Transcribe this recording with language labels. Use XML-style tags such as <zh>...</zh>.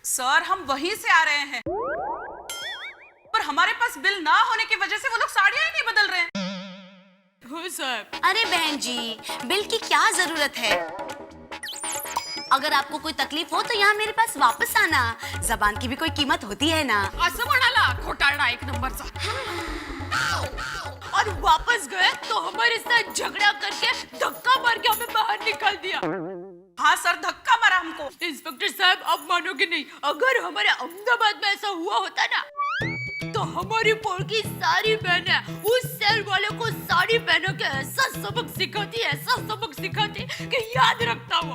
<hi>Sir, हम वहीं से आ रहे हैं, पर हमारे पास बिल ना होने की वजह से वो लोग साड़ियाँ ही नहीं बदल रहे हैं। हो साहब। अरे बहन जी, बिल की क्या जरूरत है? अगर आपको कोई तकलीफ हो तो यहाँ मेरे पास वापस आना। जबान की भी कोई कीमत होती है ना।</hi> <mr>असं म्हणाला, घोटाळा एक नंबरचा।</mr> <hi>और वापस गए तो हमारे साथ झगड़ा करके धक्का मार के हमें बाहर निकाल दिया। हाँ सर, धक्का मारा हमको। इंस्पेक्टर साहब, आप मानोगे नहीं, अगर हमारे अहमदाबाद में ऐसा हुआ होता ना तो हमारी पोल की सारी बहनें उस सेल वाले को साड़ी पहन के ऐसा सबक सिखाती कि याद रखता वो।</hi>